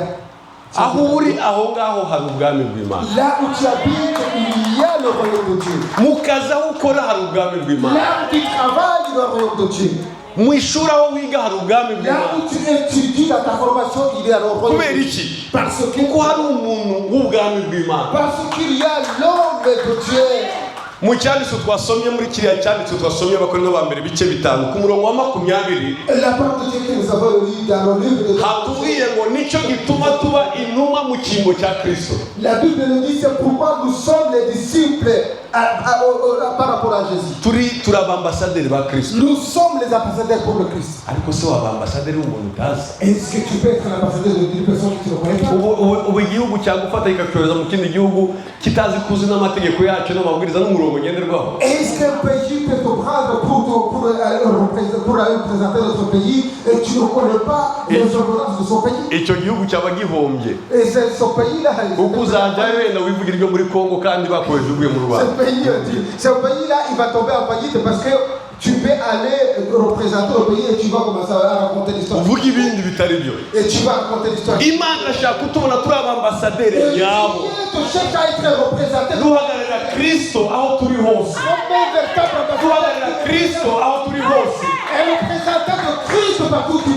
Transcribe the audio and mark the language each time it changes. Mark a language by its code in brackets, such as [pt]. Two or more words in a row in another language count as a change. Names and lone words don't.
[fr] Là où tu habites, il y a le royaume de Dieu. Là où tu travailles, il y a le royaume de Dieu. Là où tu étudies dans ta formation, il y a le royaume de Dieu. Parce qu'il y a l'homme de Dieu. [rw] Mu cyanditse twasomye muri kiriya cyanditse twasomye Abakorinto ba mbere bice 5 ku murongo wa 20 hatubwiye ngo nicyo gituma tuba intumwa mu cyimbo cya Kristo. [fr] La Bible nous dit c'est pourquoi nous sommes les disciples par rapport à Jésus. [rw] Turi abambassadeurs ba Kristo. [fr] Nous sommes les ambassadeurs pour le Christ. [rw] Ariko se waba ambassadeur w'umuntu utazi? [fr] Est-ce que tu peux être un ambassadeur d'une personne qui ne connaît pas? [rw] Ubu igihugu cyagufata ikakohereza mu kindi gihugu kitazi kuzi n'amategeko yacu n'amabwiriza n'umurongo ngenderwaho. [fr] Est-ce qu'un pays peut te prendre pour représenter notre pays et tu ne connais pas les ordonnances de son pays? [rw] Icyo gihugu cyaba gihombye. [fr] Et c'est ce pays-là. [rw] Uko uzajyayo wenda wivugira ibyo muri Kongo kandi bakoheje uvuye mu Rwanda. [fr] Ce pays-là, il va tomber en faillite parce que tu peux aller représenter le pays et tu vas commencer à raconter l'histoire. Et tu vas raconter l'histoire. Dieu te cherche à être représenté. Et représentant de Christ partout tu vas.